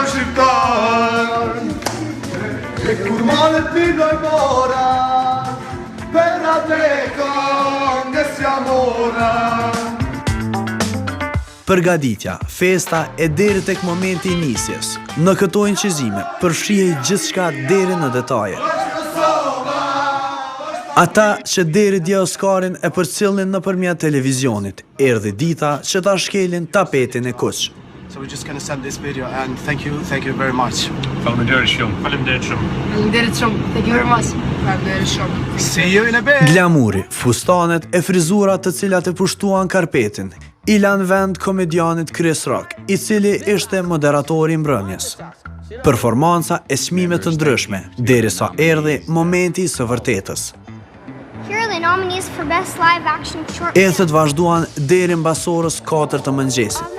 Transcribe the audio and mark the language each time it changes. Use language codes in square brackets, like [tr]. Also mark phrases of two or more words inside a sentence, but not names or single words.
[sq] Përgatitja, festa e deri tek momenti i nisjes. Në këto inqizime përfshihej gjithçka deri në detaje. Ata që deri dje Oscarin e përcjellnin nëpërmjet televizionit, erdhi dita që ta shkelin tapetin e kuq. [en] So we're just going to send this video and thank you very much. [sq] Faleminderit shumë. Faleminderit shumë. Faleminderit shumë. [en] Thank you very much. [sq] Faleminderit shumë. [en] See you in a bit. [sq] Glamuri, fustanet e frizurat të cilat e pushtuan karpetin, i lan vend komedianit Chris Rock, i cili ishte moderatori i mbrëmjes. Performanca e çmime të ndryshme, derisa erdhi momenti së vërtetës. Ethet vazhduan deri mbas orës 4 të mëngjesit.